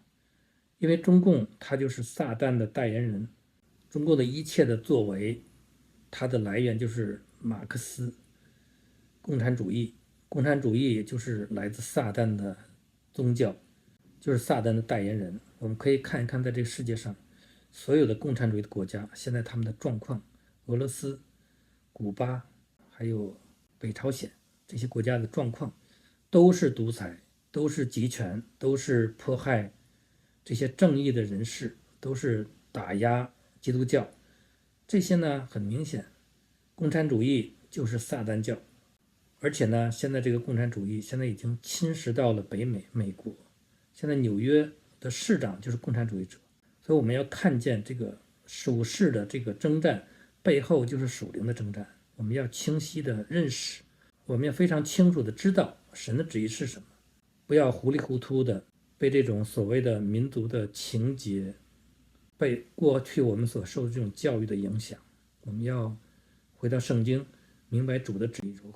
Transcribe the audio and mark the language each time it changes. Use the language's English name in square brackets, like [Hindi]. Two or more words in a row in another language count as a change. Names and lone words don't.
[Chinese] 因為中共他就是撒旦的代言人，中共的一切的作為，它的来源就是馬克思共產主義，共產主義也就是來自撒旦的宗教，就是撒旦的代言人。我們可以看一看在这個世界上所有的共產主義的國家，現在他們的狀況，俄羅斯、古巴還有北朝鮮這些國家的狀況，都是獨裁，都是集權，都是迫害這些正義的人士，都是打壓基督教。這些呢，很明顯，共產主義就是撒旦教。而且呢，現在這個共產主義現在已經侵蝕到了北美，美國。現在紐約的市長就是共產主義者。所以我們要看見這個屬世的這個征戰背後就是屬靈的征戰。我們要清晰的認識，我們要非常清楚的知道神的旨意是什麼，不要糊里糊涂的被这种所謂的民族的情結，被过去我们所受的这種教育的影響。我們要回到聖經，明白主的旨意如何。